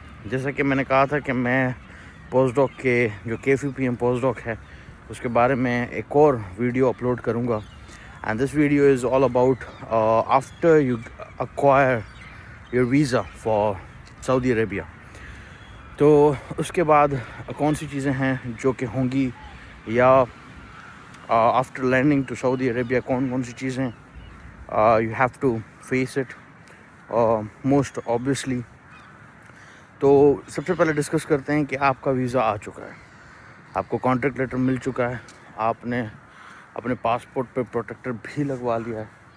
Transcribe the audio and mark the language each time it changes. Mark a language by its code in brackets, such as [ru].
[hi] जैसा कि मैंने कहा था कि मैं पोस्ट डॉक के जो KFUPM पोस्ट डॉक है उसके बारे में एक और वीडियो अपलोड करूँगा. [en] And this video is all about after you acquire your visa for Saudi Arabia. [hi] तो उसके बाद कौन सी चीज़ें हैं जो कि होंगी या [en] after landing to Saudi Arabia [hi] कौन सी चीज़ें [en] You have to face it most obviously. [hi] तो सबसे पहले डिस्कस करते हैं कि आपका वीज़ा आ चुका है, आपको कॉन्ट्रैक्ट लेटर मिल चुका है, आपने अपने पासपोर्ट पे प्रोटेक्टर भी लगवा लिया है.